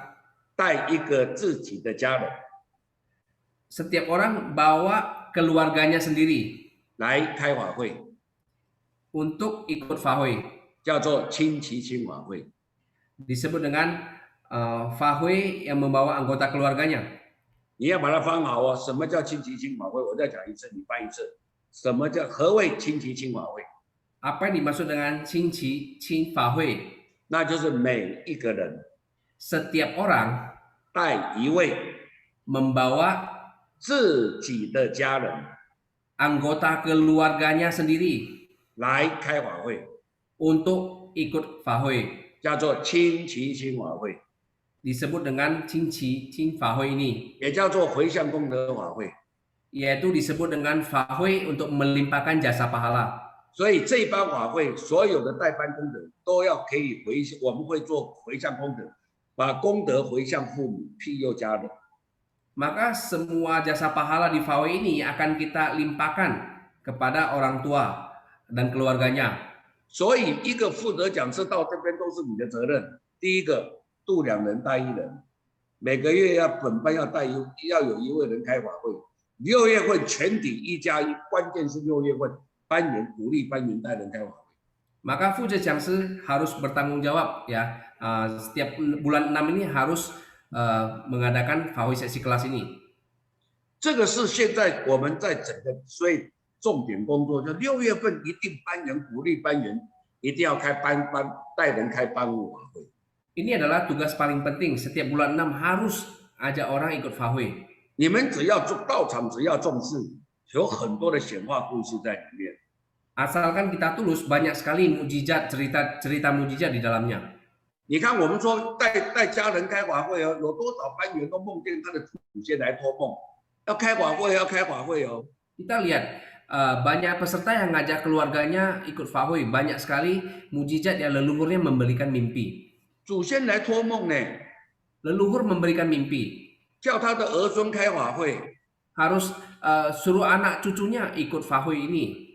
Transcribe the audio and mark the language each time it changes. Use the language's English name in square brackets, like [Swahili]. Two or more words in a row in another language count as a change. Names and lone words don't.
[Chinese] 带一个自己的家人 [Indonesian] setiap orang bawa keluarganya sendiri [Chinese] 来开法会， [Indonesian] untuk ikut Fahui. [Chinese] 叫做亲齐亲法会。 [Indonesian] Disebut dengan Fahui yang membawa anggota keluarganya. [Chinese] 你要把它翻好哦。什么叫亲齐亲法会？我再讲一次，你翻一次。什么叫何谓亲齐亲法会？ [Indonesian] Apa yang dimaksud dengan Qingqi Qing Fahui? [Chinese] 那就是每一个人 [Indonesian] Setiap orang [Chinese] 带一位 [Indonesian] membawa [Chinese] 自己的家人 [Indonesian] anggota keluarganya sendiri [Chinese] 来开法会， [Indonesian] untuk ikut Fahui. [Chinese] 叫做亲齐亲法会， [Indonesian] Disebut dengan Qingqi Qing Fahui ini, [Chinese] 也叫做回向功德法会。 [Indonesian] yaitu disebut dengan Fahui untuk melimpahkan jasa pahala. [Chinese] 所以这班法会所有的代班功德都要可以回，我们会做回向功德，把功德回向父母、庇佑家人。 [Indonesian] Maka semua jasa pahala di Fahui ini akan kita limpahkan kepada orang tua dan keluarganya. [Chinese] 所以一个负责讲师到这边都是你的责任。第一个，度2人带1人，每个月本班要有1位人开法会。6月份全体1+1，关键是6月份班员鼓励班员带人开法会。 [Indonesian] Maka Fuce Jiangshi harus bertanggung jawab ya. Setiap bulan 6 ini harus mengadakan Fahui sesi kelas ini. [Chinese] 这个是现在我们在整个所以重点工作，就6月份一定班员鼓励班员一定要开带人开班务法会。 [Indonesian] Ini adalah tugas paling penting. Setiap bulan 6 harus ajak orang ikut Fahui. [Chinese] 你们只要做道场，只要重视，有很多的显化故事在里面。 [Indonesian] Asalkan kita tulus, banyak sekali mujizat, cerita mujizat di dalamnya. [Chinese] 你看，我们说带家人开法会哦，有多少班员都梦见他的祖先来托梦，要开法会，要开法会哦。 [Indonesian] Kita lihat banyak peserta yang ngajak keluarganya ikut Fahui. Banyak sekali mujizat yang leluhurnya memberikan mimpi. [Chinese] 祖先来托梦呢， [Indonesian] Leluhur memberikan mimpi. [Chinese] 叫他的儿孙开法会。 [Indonesian] Harus suruh anak cucunya ikut Fahui ini.